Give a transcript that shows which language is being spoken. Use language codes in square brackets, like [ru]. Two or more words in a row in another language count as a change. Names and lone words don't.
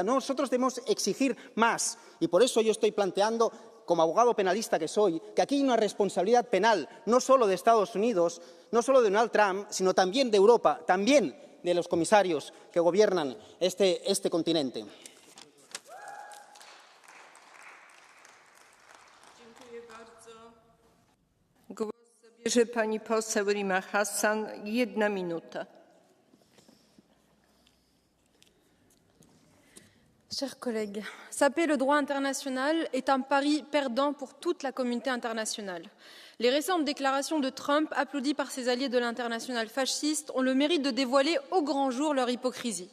[es] Nosotros debemos exigir más y por eso yo estoy planteando, como abogado penalista que soy, que aquí hay una responsabilidad penal no solo de Estados Unidos, no solo de Donald Trump, sino también de Europa, también de los comisarios que gobiernan este continente. [pl] Głos zabierze pani poseł Rima Hassan. 1 minuta. [fr] Chers collègues, saper le droit international est un pari perdant pour toute la communauté internationale. Les récentes déclarations de Trump, applaudies par ses alliés de l'international fasciste, ont le mérite de dévoiler au grand jour leur hypocrisie.